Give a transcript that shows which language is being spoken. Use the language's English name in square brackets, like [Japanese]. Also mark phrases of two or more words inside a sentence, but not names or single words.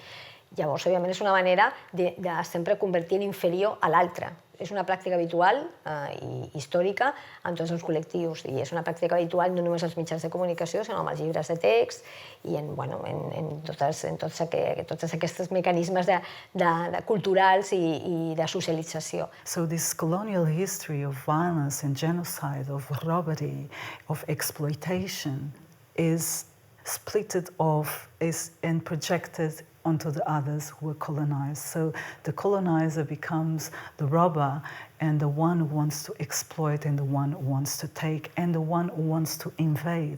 [Catalan] Llavors, òbviament, és una manera de sempre convertir l'inferior a l'altre. és una pràctica habitual i històrica en tots els col·lectius, i és una pràctica habitual no només als mitjans de comunicació, sinó amb els llibres de text i en tots aquests mecanismes culturals i de socialització. [English] So this colonial history of violence and genocide, of robbery, of exploitation is splitted off and projected onto the others who were colonized. So the colonizer becomes the robber and the one who wants to exploit and the one who wants to take and the one who wants to invade.